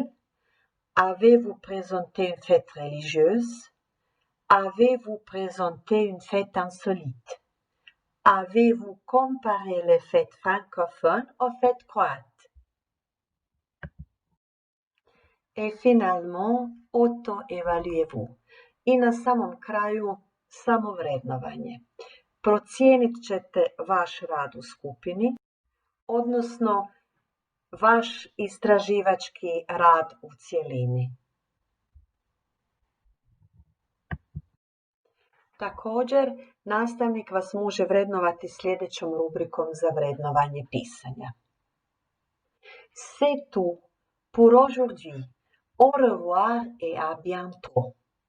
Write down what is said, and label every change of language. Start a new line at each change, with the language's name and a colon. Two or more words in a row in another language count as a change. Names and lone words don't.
French: Avez-vous présenté une fête religieuse? Avez-vous présenté une fête insolite? Avez-vous comparé les fêtes francophones aux fêtes croates? I finalement, auto-evaluez-vous.
Croatian: I na samom kraju samovrednovanje. Procijenit ćete vaš rad u skupini, odnosno vaš istraživački rad u cjelini. Također, nastavnik vas može vrednovati sljedećom rubrikom za vrednovanje pisanja.
French: C'est tout pour aujourd'hui. Au revoir et à bientôt.